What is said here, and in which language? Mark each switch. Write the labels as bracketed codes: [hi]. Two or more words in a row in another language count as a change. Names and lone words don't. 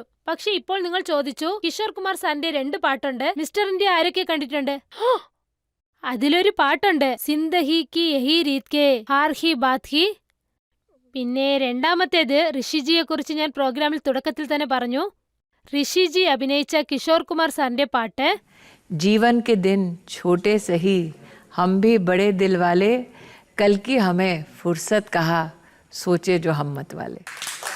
[ml] പക്ഷെ ഇപ്പോൾ നിങ്ങൾ ചോദിച്ചു, കിഷോർ കുമാർ സാറിന്റെ 2 പാട്ടുണ്ട്, മിസ്റ്റർ ഇന്ത്യ ആരൊക്കെ കണ്ടിട്ടുണ്ട്? അതിലൊരു പാട്ടുണ്ട്, [hi] ज़िंदगी की यही रीत के हार ही बात ही. [ml] പിന്നെ രണ്ടാമത്തേത് ഋഷിജിയെ കുറിച്ച് ഞാൻ പ്രോഗ്രാമിൽ തുടക്കത്തിൽ തന്നെ പറഞ്ഞു. ഋഷിജി അഭിനയിച്ച കിഷോർ കുമാർ സാറിന്റെ പാട്ട്, [hi] जीवन के दिन छोटे सही हम भी बड़े दिल वाले, कल की हमें फुर्सत कहा सोचे जो हम मत वाले.